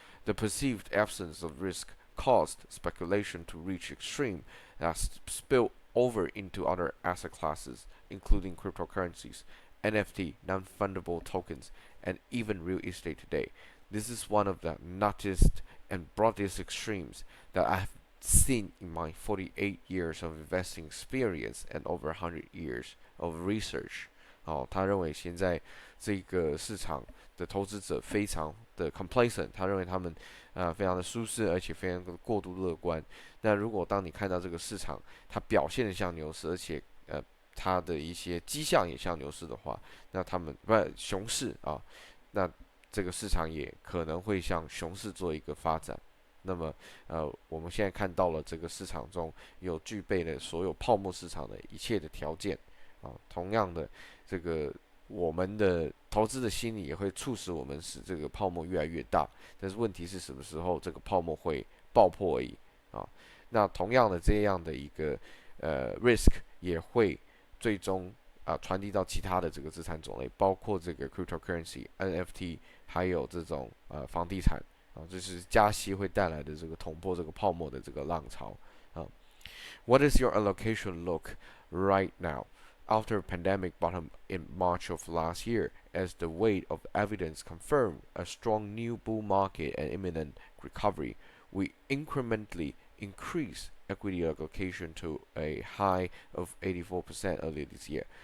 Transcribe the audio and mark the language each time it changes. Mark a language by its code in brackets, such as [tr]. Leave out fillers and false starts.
[en] The perceived absence of risk caused speculation to reach extreme that spilled over into other asset classes, including cryptocurrencies, NFT, non-fundable tokens, and even real estate today. This is one of the nuttiest and broadest extremes that I have seen in my 48 years of investing experience and over 100 years of research. [zh] 他认为现在这个市场的投资者非常的 complacent， 他认为他们非常的舒适，而且非常的过度乐观。那如果当你看到这个市场它表现的像牛市，而且它的一些迹象也像牛市的话，那他们熊市啊，那这个市场也可能会向熊市做一个发展。那么我们现在看到了这个市场中有具备了所有泡沫市场的一切的条件啊，同样的这个我们的投资的心理也会促使我们使这个泡沫越来越大，但是问题是什么时候这个泡沫会爆破而已啊？那同样的这样的一个risk 也会最终传递到其他的这个资产种类，包括这个 cryptocurrency、NFT， 还有这种房地产啊，这是加息会带来的这个捅破这个泡沫的这个浪潮啊。 [en] What is your allocation look right now? After pandemic bottom in March of last year, as the weight of evidence confirmed a strong new bull market and imminent recovery, we incrementally increased equity allocation to a high of 84% earlier this year.